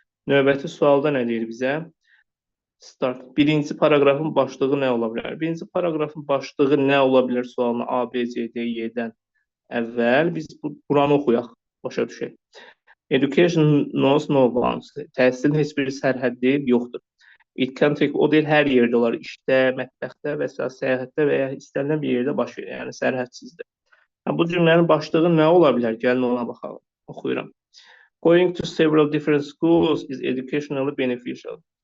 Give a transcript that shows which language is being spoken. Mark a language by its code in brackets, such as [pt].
[az] Növbəti sualda nə deyir bizə? Start. Birinci paragrafın başlığı nə ola bilər? Birinci paragrafın başlığı nə ola bilər sualına A, B, C, D, Y-dən əvvəl biz buranı oxuyaq, başa düşək. [en] Education knows no bounds. [az] Təhsilin heç bir sərhəddi yoxdur. [en] It can take, [az] o deyil, hər yerdə olar. İşdə, mətbəxdə və s. Səyahətdə və ya istənilən bir yerdə baş verir. Yəni sərhədsizdir. Bu cümlənin başlığı nə ola bilər? Gəlin ona baxalım. Oxuyuram. [en] Going to several different schools is educationally beneficial.